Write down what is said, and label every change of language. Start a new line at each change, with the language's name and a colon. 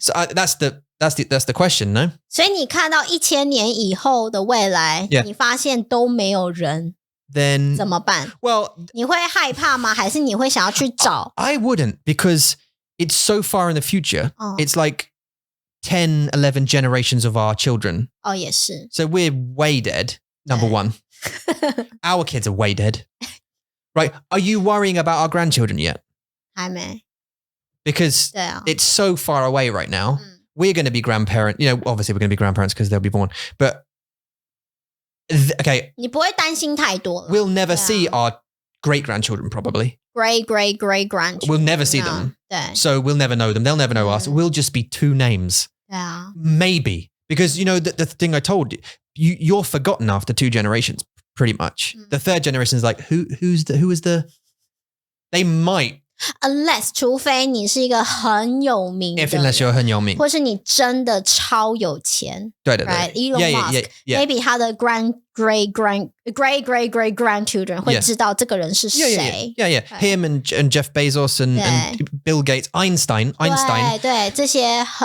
English: So that's the question, no?
Chinese: 所以你看到1000年以后的未来，你发现都没有人
English: Then
Chinese: 怎么办
English: Well,
Chinese: 你会害怕吗？还是你会想要去找
English: I wouldn't because it's so far in the future. It's like 10, 11 generations of our children.
Chinese: 也是
English: So we're way dead, number one. Our kids are way dead. Right. Are you worrying about our grandchildren yet?
Chinese: 还没
English: Because it's so far away right now. We're going to be grandparents. Obviously we're going to be grandparents because they'll be born. But, okay.
Chinese: 你不会担心太多了
English: We'll never see our great-grandchildren probably. Great-grandchildren. We'll never see them.
Chinese: 对
English: So we'll never know them. They'll never know us. We'll just be two names.
Chinese: 对啊
English: Maybe. Because, the thing I told you, you're forgotten after 2 generations, pretty much. The third generation is like, who is the... They might. Unless
Chinese: 除非你是一个很有名的
English: Unless you're
Chinese: 很有名或是你真的超有钱对
English: right?
Chinese: Elon Musk maybe 他的
English: great grandchildren
Chinese: 会知道这个人是谁
English: Yeah. Him and Jeff Bezos and Bill Gates, Einstein
Chinese: 对这些